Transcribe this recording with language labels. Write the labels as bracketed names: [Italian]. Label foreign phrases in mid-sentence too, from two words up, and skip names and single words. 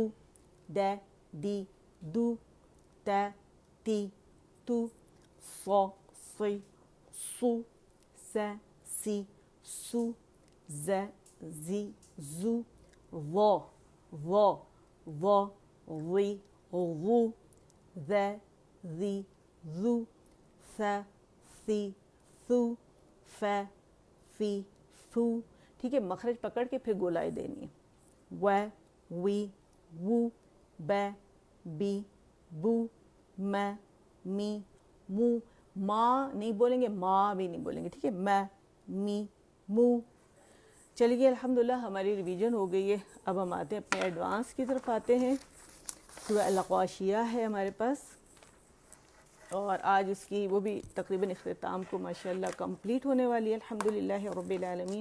[Arabic] دا دی دو، تا تی تو، صا سی سو، سا سی سو، ز زی زو، وا وی غو، ذا ذی ذو، ثا ثی ثو، فا فی فو. [Urdu] ٹھیک ہے. مخرج پکڑ کے پھر گولائے دینی ہے. [Arabic] و وی وو، با بی بو، ما می مو. [Urdu] ماں نہیں بولیں گے، ماں بھی نہیں بولیں گے. ٹھیک ہے. [Arabic] ما می مو. [Urdu] چلیے الحمدللہ ہماری ریویژن ہو گئی ہے. اب ہم آتے ہیں اپنے ایڈوانس کی طرف آتے ہیں. سورہ الغاشیہ ہے ہمارے پاس، اور آج اس کی وہ بھی تقریباً اختتام کو ماشاءاللہ کمپلیٹ ہونے والی ہے [Arabic] الحمدللہ رب العالمین.